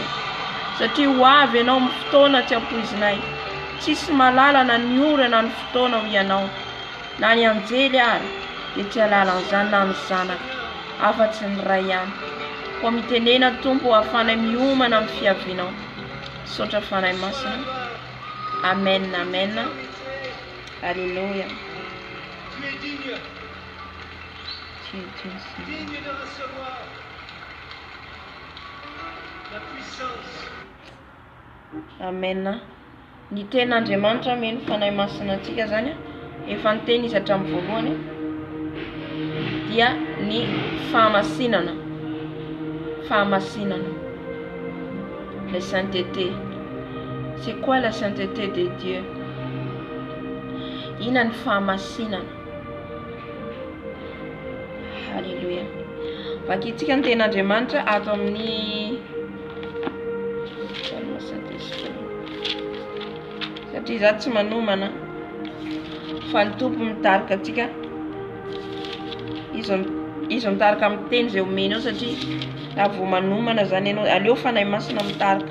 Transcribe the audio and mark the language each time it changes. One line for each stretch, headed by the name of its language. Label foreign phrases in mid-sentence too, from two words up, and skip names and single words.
Malagasy: Satria ho avy ianao amin'ny fotoana tsy ampoizinay. Tsisy malalana ny orana ny fotoana ho ianao. Na ny anjely ary dia tsy alalan'izany na ny zanaka. Afa-tsy ny ray ihany. Koa mitenena Tompo ahafanay miomana amin'ny fiavianao. Misaotra fanahy masina. Amen, amen. Alléluia.
French: Tu es digne. Digne de recevoir la puissance. Amen.
Malagasy: Ny ten'Andriamanitra meno fanahy masina antsika zany efa niteny izy hatramin'ny voalohany dia ny fahamasinana. Fahamasinana.
French: La sainteté. C'est quoi la sainteté de Dieu?
Malagasy: Ina ny fahamasinana. Alléluia. Vakitsika ny ten'Andriamanitra ato amin'ny satria za tsy manomana fa ny Tompo mitarika atsika. Izy mitarika amin'ny teny izay omeny eo satria raha vao manomana zany ianao aleo fanahy masina mitarika.